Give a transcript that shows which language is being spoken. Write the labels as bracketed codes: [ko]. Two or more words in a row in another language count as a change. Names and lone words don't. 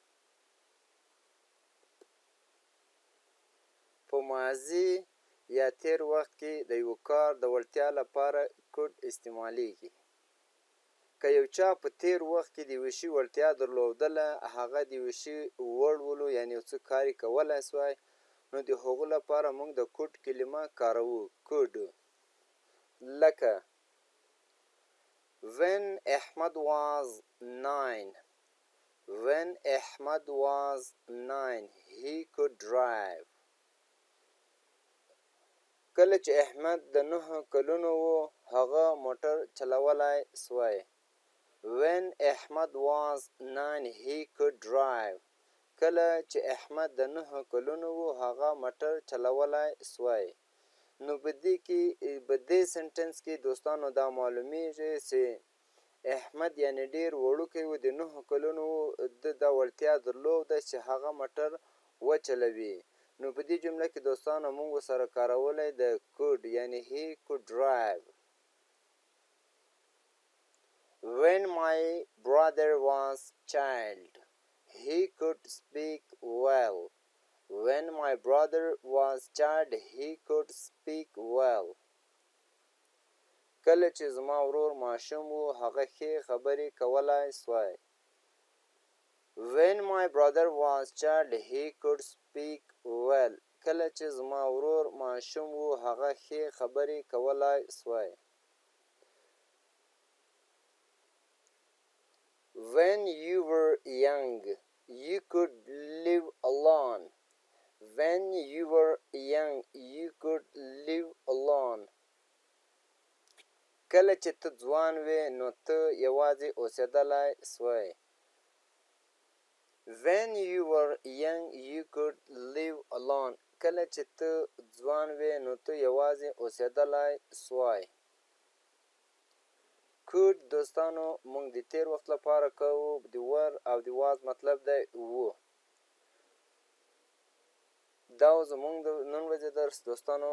[ps] په ماضي یا تیر وخت کې د یو کار د وړتیا لپاره could استعمالیږي. که یو چا په تیر وخت کې د یو شي وړتیا درلودله، هغه د یو شي وړ ولو یعنې یو څه کار یې کولی سوای، نو د هغو لپاره موږ د could کلمه کاروو. [en] could لکه when Ahmed was 9 he could drive. [ps] کله چې احمد د 9 کلونو و، هغه موټر چلولی سوی. [en] when Ahmed was 9 he could drive. [ps] کله چې احمد د 9 کلونو و، هغه موټر چلولی سوی. نو په دې سنټنس کې دوستانو دا معلومیږي چې احمد یعنې ډیر وړوکی و، د 9 کلونو د دا وړتیا درلوده چې هغه موټر وچلوي. نو په دې جمله کې دوستانو موږ ورسره کارولی د could یعنې [en] he could drive. when my brother was child he could speak well. when my brother was child he could speak well. [ps] کله چې زما ورور ماشوم و، هغه ښې خبرې کولی سوی. [en] when my brother was child he could speak well. [ps] کله چې زما ورور ماشوم و، هغه ښې خبرې کولی سوی. [en] when you were young you could live alone. when you were young you could live alone. [ps] کله چې ته ځوان وې، نو ته یوازې اوسېدلی سوی. [en] when you were young you could live alone. [ps] کله چې ته ځوان وې، نو ته یوازې اوسېدلی سوی. could دوستانو موږ د تیر وخت لپاره کوو. د were او د was مطلب دی و. دا زمونږ د نن ورځې درس دوستانو.